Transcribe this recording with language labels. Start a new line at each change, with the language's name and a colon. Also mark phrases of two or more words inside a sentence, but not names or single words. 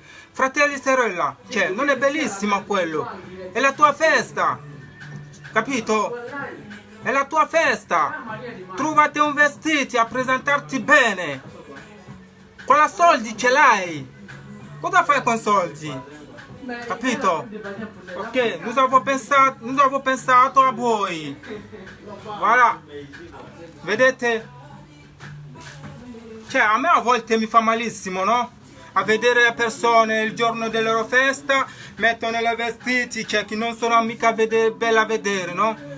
Italian: Fratelli e sorella, cioè, non è bellissimo quello, è la tua festa, capito? È la tua festa, trovati un vestito a presentarti bene, con la soldi ce l'hai, cosa fai con soldi? Capito? Ok,
French: nous avons
Italian: pensato a voi. Voilà. Vedete? Cioè, a me a volte mi fa malissimo, no? A vedere le persone il giorno della loro festa mettono le vestiti, cioè che non sono mica belle a vedere, no?